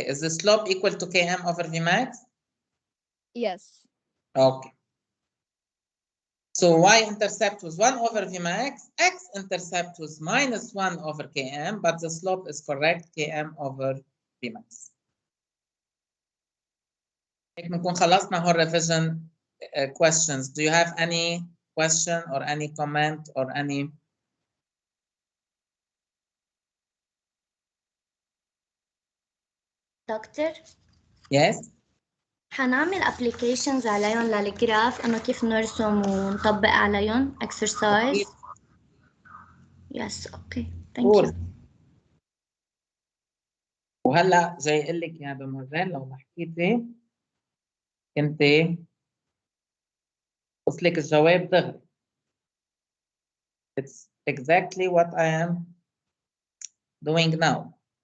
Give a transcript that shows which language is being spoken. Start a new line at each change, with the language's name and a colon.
English: Is the slope equal to Km over Vmax? Yes. Okay. So Y-intercept was 1 over Vmax, X-intercept was minus 1 over Km, but the slope is correct, Km over Vmax.
Arabic: هيك بنكون خلصنا هول
English: revision questions. Do you have any question or any comment or any?
Arabic: دكتور
English: Yes.
Arabic: حنعمل applications عليهم للجراف انه كيف نرسم ونطبق عليهم exercise.
English: Yes, okay. Thank you.
Arabic: وهلا جاي اقول لك يا دموزيل لو ما حكيتي كنت وصلك الجواب دغري.
English: It's exactly what I am doing now.